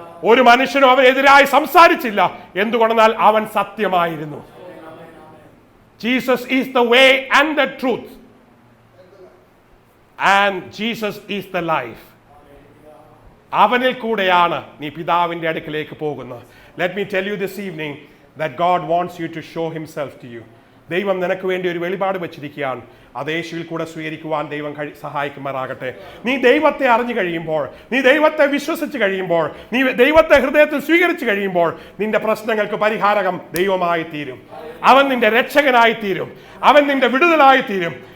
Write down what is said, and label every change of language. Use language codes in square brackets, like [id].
[ml] ഒരു മനുഷ്യനും അവനെതിരായി സംസാരിച്ചില്ല. എന്തുകൊണ്ടെന്നാൽ അവൻ സത്യമായിരുന്നു. [en] Jesus is the way and the truth and Jesus is the life. [ml] അവനിൽ കൂടെയാണ് നീ പിതാവിന്റെ അടുക്കലേക്ക് പോകുന്നത്. [en] Let me tell you this evening that God wants you to show himself to you. [ml] ദൈവം നിനക്ക് വേണ്ടി ഒരു വെളിപാട് വെച്ചിരിക്കുകയാണ്. അത് യേശുവിൽ കൂടെ സ്വീകരിക്കുവാൻ ദൈവം സഹായിക്കുമാറാകട്ടെ. നീ ദൈവത്തെ അറിഞ്ഞു കഴിയുമ്പോൾ, നീ ദൈവത്തെ വിശ്വസിച്ച് കഴിയുമ്പോൾ, നീ ദൈവത്തെ ഹൃദയത്തിൽ സ്വീകരിച്ചു കഴിയുമ്പോൾ നിന്റെ പ്രശ്നങ്ങൾക്ക് പരിഹാരം ദൈവമായി തീരും. അവൻ നിന്റെ രക്ഷകനായി തീരും. അവൻ നിന്റെ വിടുതലായി തീരും.